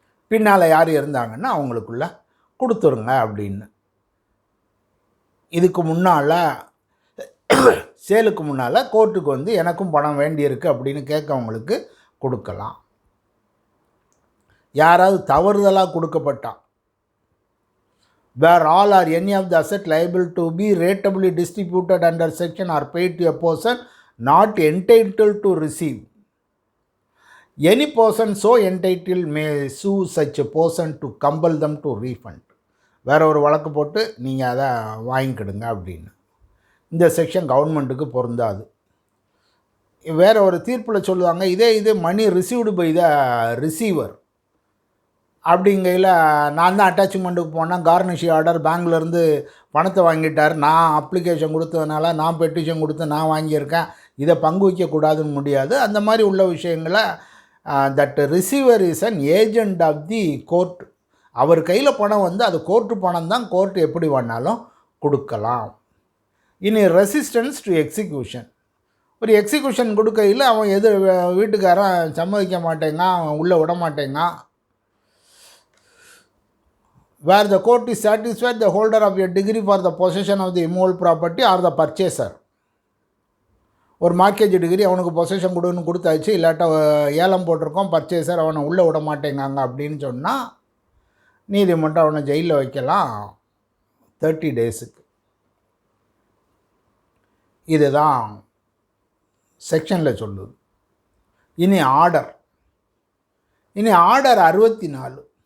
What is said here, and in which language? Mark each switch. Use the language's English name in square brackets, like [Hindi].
[Tamil] பின்னால் யார் இருந்தாங்கன்னா அவங்களுக்குள்ள கொடுத்துருங்க அப்படின்னு. இதுக்கு முன்னால் சேலுக்கு முன்னால் கோர்ட்டுக்கு வந்து எனக்கும் பணம் வேண்டியிருக்கு அப்படின்னு கேட்கவங்களுக்கு கொடுக்கலாம். யாராவது தவறுதலாக கொடுக்கப்பட்டால் [English] where all or any of the asset liable to be ratably distributed under section are paid to a person not entitled to receive. Any person so entitled may sue such a person to compel them to refund. [Tamil] வேறு ஒரு வழக்கு போட்டு நீங்கள் அதை வாங்கிக்கிடுங்க அப்படின்னு. இந்த section கவர்மெண்ட்டுக்கு பொருந்தாது. வேறு ஒரு தீர்ப்பில் சொல்லுவாங்க, இதே [English] money received by the receiver [Tamil] அப்படிங்கையில் நான் தான் அட்டாச்மெண்ட்டுக்கு போனேன், கார்னிஷி ஆர்டர் பேங்க்லேருந்து பணத்தை வாங்கிட்டார், நான் அப்ளிகேஷன் கொடுத்ததுனால நான் பெட்டிஷன் கொடுத்து நான் வாங்கியிருக்கேன், இதை பங்கு வைக்கக்கூடாதுன்னு முடியாது. அந்த மாதிரி உள்ள விஷயங்களை [English] That receiver is an agent of the court. [Tamil] அவர் கையில் பணம் வந்து அது கோர்ட்டு பணம் தான், கோர்ட்டு எப்படி வேணாலும் கொடுக்கலாம். இனி [English] Resistance to execution. [Tamil] ஒரு எக்ஸிக்யூஷன் கொடுக்கையில் அவன் வீட்டுக்காரன் சம்மதிக்க மாட்டேங்க, அவன் உள்ளே விட மாட்டேங்க, [English] where the court is satisfied the holder of a degree for the possession of the immovable property or the purchaser. [Tamil] ஒரு மார்க்கேஜ் டிகிரி அவனுக்கு பொசேஷன் கொடுன்னு கொடுத்தாச்சு, இல்லாட்டா ஏலம் போட்டிருக்கோம், பர்ச்சேசர் அவனை உள்ளே விட மாட்டேங்காங்க அப்படின்னு சொன்னால் நீதிமன்றம் அவனை ஜெயிலில் வைக்கலாம் 30 டேஸுக்கு. இதுதான் செக்ஷனில் சொல்லுது. இனி ஆர்டர் 64.